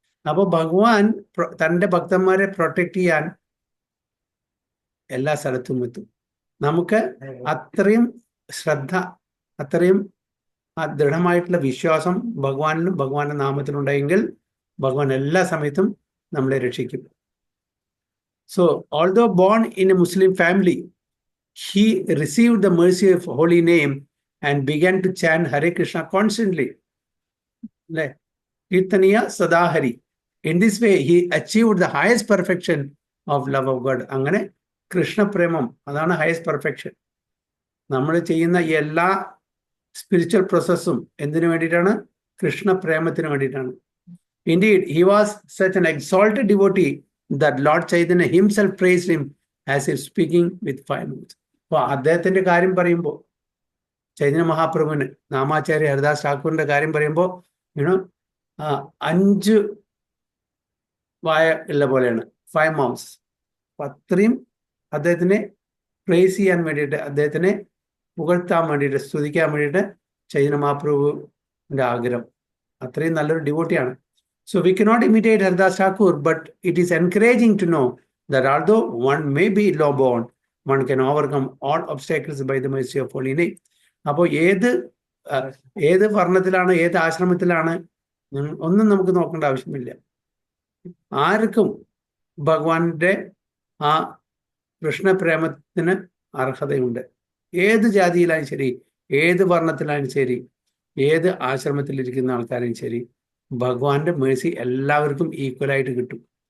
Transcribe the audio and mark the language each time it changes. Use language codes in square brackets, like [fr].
[ml] അപ്പൊ ഭഗവാൻ തൻ്റെ ഭക്തന്മാരെ പ്രൊട്ടക്ട് ചെയ്യാൻ എല്ലാ സ്ഥലത്തും എത്തും. നമുക്ക് അത്രയും ശ്രദ്ധ, അത്രയും ദൃഢമായിട്ടുള്ള വിശ്വാസം ഭഗവാനിലും ഭഗവാന്റെ നാമത്തിലും ഉണ്ടെങ്കിൽ ഭഗവാൻ എല്ലാ സമയത്തും നമ്മളെ രക്ഷിക്കും. [en] So although born in a Muslim family, he received the mercy of holy name and began to chant Hare Krishna constantly. Kirtaniya Sadahari. In this way, he achieved the highest perfection of love of God. [ml] അങ്ങനെ കൃഷ്ണപ്രേമം, അതാണ് highest perfection. നമ്മൾ ചെയ്യുന്ന എല്ലാ spiritual പ്രോസസ്സും എന്തിനു വേണ്ടിയിട്ടാണ്? കൃഷ്ണപ്രേമത്തിന് വേണ്ടിയിട്ടാണ്. [en] Indeed, he was such an exalted devotee that Lord Chaitanya himself praised him as if speaking with fire words. [ml] അപ്പോൾ അദ്ദേഹത്തിന്റെ കാര്യം പറയുമ്പോൾ, ചൈതന്യ മഹാപ്രഭുവിന്, നാമാചാര്യ ഹരിദാസ് ഠാക്കൂറിന്റെ കാര്യം പറയുമ്പോൾ 5 വായ ഉള്ള പോലെയാണ്, 5 മൗത്ത്സ്. അത്രയും അദ്ദേഹത്തിനെ പ്രേസ് ചെയ്യാൻ വേണ്ടിയിട്ട്, അദ്ദേഹത്തിനെ പുകഴ്ത്താൻ വേണ്ടിയിട്ട്, സ്തുതിക്കാൻ വേണ്ടിയിട്ട് ചൈതന്യ മഹാപ്രഭുവിന്റെ ആഗ്രഹം. അത്രയും നല്ലൊരു ഡിവോട്ടിയാണ്. [en] So we cannot imitate Haridas Thakur, but it is encouraging to know that although one may be low born, one can overcome all obstacles by the mercy of holy name. [ml] അപ്പോൾ ഏത് വർണ്ണത്തിലാണ്, ഏത് ആശ്രമത്തിലാണ് ഒന്നും നമുക്ക് നോക്കേണ്ട ആവശ്യമില്ല. ആർക്കും ഭഗവാന്റെ ആ കൃഷ്ണപ്രേമത്തിന് അർഹതയുണ്ട്. ഏത് ജാതിയിലായാലും ശരി, ഏത് വർണ്ണത്തിലായാലും ശരി, ഏത് ആശ്രമത്തിലിരിക്കുന്ന ആൾക്കാരും ശരി, ഭഗവാന്റെ മേഴ്സി എല്ലാവർക്കും ഈക്വലായിട്ട് കിട്ടും.